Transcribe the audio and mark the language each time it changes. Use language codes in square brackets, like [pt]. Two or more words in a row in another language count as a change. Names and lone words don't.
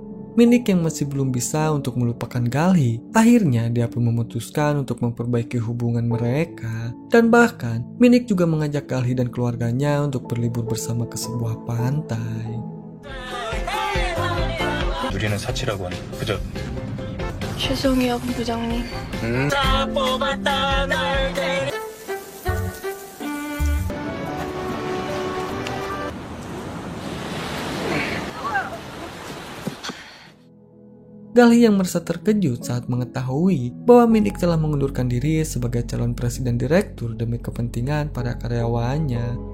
[id] Minik yang masih belum bisa untuk melupakan Galih, akhirnya dia pun memutuskan untuk memperbaiki hubungan mereka. Dan bahkan, Minik juga mengajak Galih dan keluarganya untuk berlibur bersama ke sebuah pantai. [ko] 우리는 사치라고 하는 그저 죄송해요, 본부장님. [id] Galih yang merasa terkejut saat mengetahui bahwa Minik telah mengundurkan diri sebagai calon presiden direktur demi kepentingan para karyawannya.